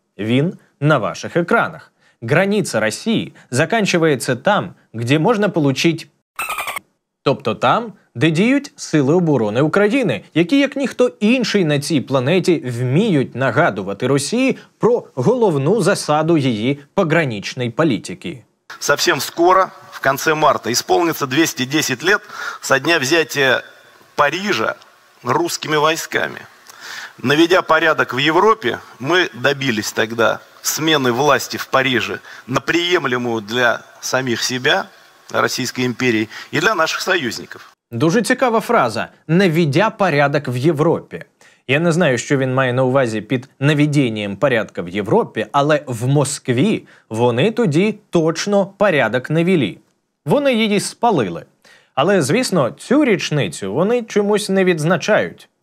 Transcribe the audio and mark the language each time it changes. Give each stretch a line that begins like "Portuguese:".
Ukrainian: Він на ваших екранах.
Russian: Граница Росії заканчивается там, где можна получить,
Ukrainian: тобто там, де діють Сили оборони України, які, як ніхто інший на цій планеті, вміють нагадувати Росії про головну засаду її пограничної політики.
Russian: Совсем скоро, в конце марта, исполнится 210 лет со дня взятия Парижа русскими войсками. Наведя порядок в Европе, мы добились тогда смены власти в Париже на приемлемую для самих себя, Российской империи, и для наших союзников.
Ukrainian: Дуже цікава фраза
Russian: «наведя порядок
Ukrainian: в Європі». Я не знаю, що він має на увазі під наведенням порядка в Європі, але в Москві вони тоді точно порядок не вели. Вони її спалили. Але, звісно, цю річницю вони чомусь не відзначають.